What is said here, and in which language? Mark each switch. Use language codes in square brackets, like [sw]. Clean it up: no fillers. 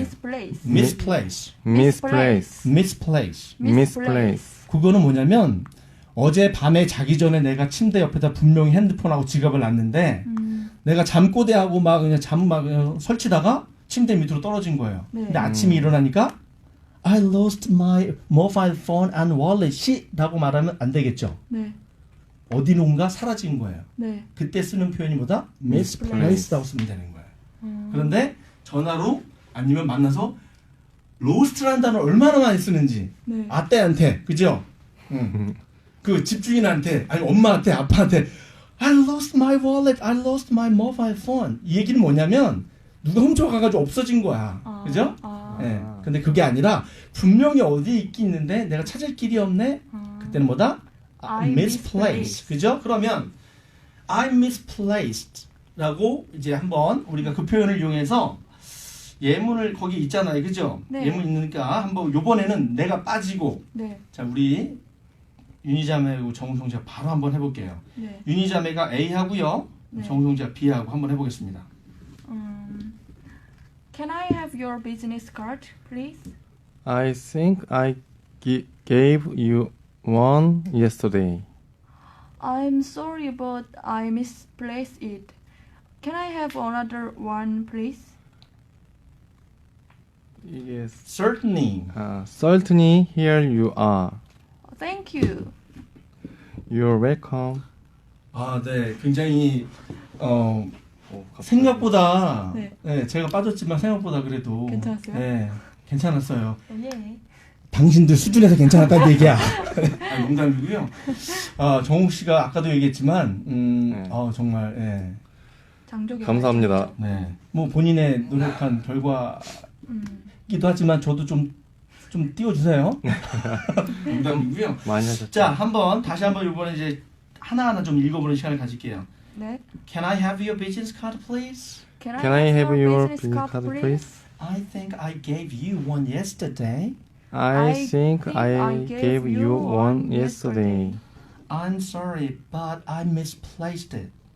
[en] misplace. misplace. misplace. misplace. misplace. [ko] 그거는 뭐냐면 어제 밤에 자기 전에 내가 침대 옆에다 분명히 핸드폰하고 지갑을 놨는데 내가 잠꼬대하고 막 그냥 막 그냥 설치다가 침대 밑으로 떨어진 거예요. 네. 근데 아침에 일어나니까 [en] I lost my mobile phone and wallet. [ko] 라고 말하면 안 되겠죠. 네. 어디론가 사라진 거예요. 네. 그때 쓰는 표현이 뭐다? misplaced라고 쓰면 되는 거예요. 그런데 전화로 아니면 만나서 lost라는 단어 얼마나 많이 쓰는지 네. 아떼한테 그죠? 그 집주인한테 아니 엄마한테 아빠한테 [en] I lost my wallet, I lost my mobile phone. [ko] 이 얘기는 뭐냐면 누가 훔쳐가가지고 없어진 거야. 아. 그죠? 아. 예. 근데 그게 아니라 분명히 어디에 있긴 있는데 내가 찾을 길이 없네. 그때는 뭐다? [en] I misplaced. [ko] 그죠? 그러면 [en] I misplaced [ko] 라고 이제 한번 우리가 그 표현을 이용해서 예문을 거기 있잖아요. 그죠? 네. 예문 있으니까 한번 요번에는 내가 빠지고 네. 자, 우리 윤희자매하고 정우성자 바로 한번 해볼게요. 네. 윤희자매가 A 하고요. 네. 정우성자 B 하고 한번 해보겠습니다. [en] Can I have your business card, please? I think I gave you one yesterday. I'm sorry, but I misplaced it. Can I have another one, please? [ko] 이게 [en] Certainly. certainly here you are. Thank you. You're welcome. [ko] 아, 네. 굉장히 갑자기. 생각보다 네. 네, 제가 빠졌지만 생각보다 그래도 괜찮았어요? 네, 괜찮았어요. 예. 당신들 수준에서 괜찮았다는 얘기야. 아니, 농담이고요. 정욱 씨가 아까도 얘기했지만 네. 정말 예. 장족이 감사합니다. 네. 뭐 본인의 노력한 결과이기도 하지만 저도 좀 띄워주세요. 농담이고요. 많이 하셨죠? 자, 다시 한번 이번에 이제 하나하나 좀 읽어보는 시간을 가질게요. 네. [en] Can I have your business card, please? Can Can I have your business business card, please? I think I gave you one yesterday. I think I gave you one yesterday. I'm sorry, but I misplaced it.